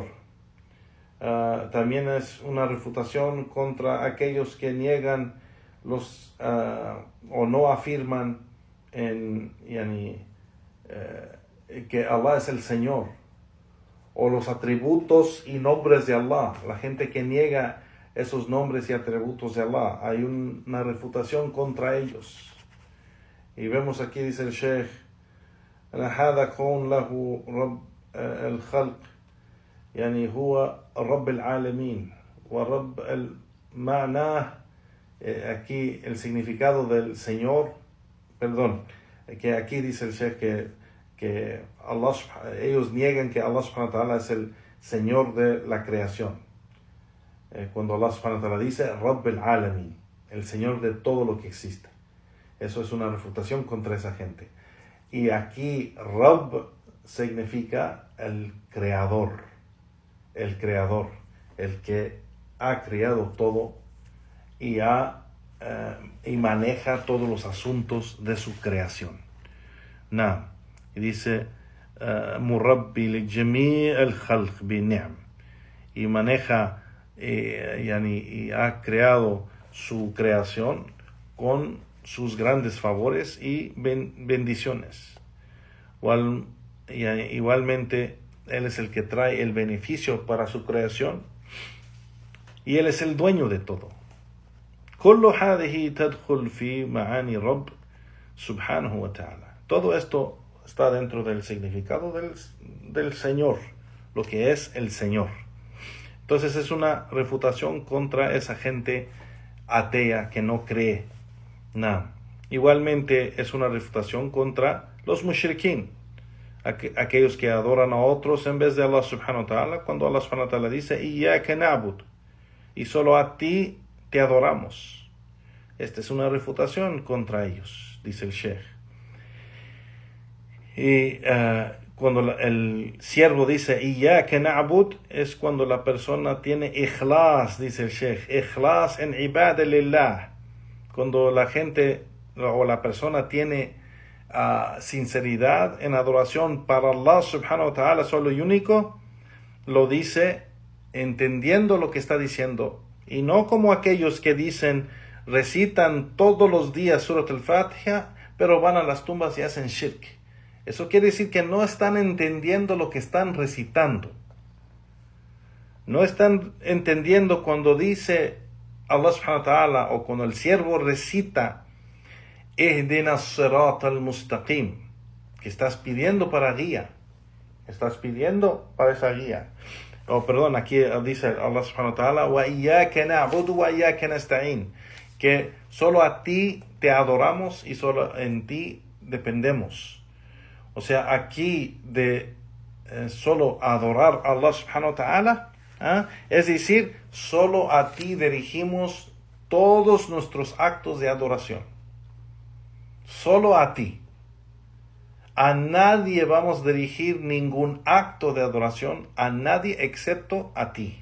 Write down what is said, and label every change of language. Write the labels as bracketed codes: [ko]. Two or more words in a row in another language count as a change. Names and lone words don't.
[es] También es una refutación contra aquellos que niegan o no afirman que Allah es el Señor, o los atributos y nombres de Allah. La gente que niega esos nombres y atributos de Allah. Hay una refutación contra ellos. Y vemos aquí, dice el Sheikh, [ar] هذا كون له رب الخلق يعني هو رب العالمين ورب المعنى. [es] Aquí el significado del Señor, que aquí dice el Sheikh que Allah, ellos niegan que Allah [ar] سبحانه وتعالى [es] es el Señor de la creación. Cuando Allah [ar] سبحانه وتعالى [es] dice [ar] رب العالمين, [es] el Señor de todo lo que existe. Eso es una refutación contra esa gente. Y aquí Rabb significa el creador, el que ha creado todo y maneja todos los asuntos de su creación. Y dice [ar] مربي لجميع الخلق بالنعم, [es] y maneja y ha creado su creación con sus grandes favores y bendiciones. Igualmente, Él es el que trae el beneficio para su creación y Él es el dueño de todo. [ar] كل هذه تدخل في معاني رب سبحانه وتعالى. [es] Todo esto está dentro del significado del Señor, lo que es el Señor. Entonces es una refutación contra esa gente atea que no cree nada. Igualmente es una refutación contra los mushrikeen, aquellos que adoran a otros en vez de Allah [ar] سبحانه وتعالى, [es] cuando Allah [ar] سبحانه وتعالى [es] dice [ar] إياك نعبد, [es] y solo a ti te adoramos. Esta es una refutación contra ellos, dice el Sheikh. Y cuando el siervo dice [ar] إياك نعبد, [es] es cuando la persona tiene ikhlas, dice el Sheikh, ikhlas en [ar] عبادة لله. [es] Cuando la gente o la persona tiene sinceridad en adoración para Allah [ar] سبحانه وتعالى [es] solo y único, lo dice entendiendo lo que está diciendo, y no como aquellos que recitan todos los días Surat al-Fatiha, pero van a las tumbas y hacen shirk. Eso quiere decir que no están entendiendo lo que están recitando. No están entendiendo cuando dice Allah [ar] سبحانه وتعالى, [es] o cuando el siervo recita [ar] اهدنا الصراط المستقيم, [es] que estás pidiendo para guía. Estás pidiendo para esa guía. Aquí dice Allah [ar] سبحانه وتعالى وإياك نعبد وإياك نستعين, [es] que solo a ti te adoramos y solo en ti dependemos. O sea, aquí de solo adorar a Allah [ar] سبحانه وتعالى, [es] es decir, solo a ti dirigimos todos nuestros actos de adoración. Solo a ti. A nadie vamos a dirigir ningún acto de adoración, a nadie excepto a ti.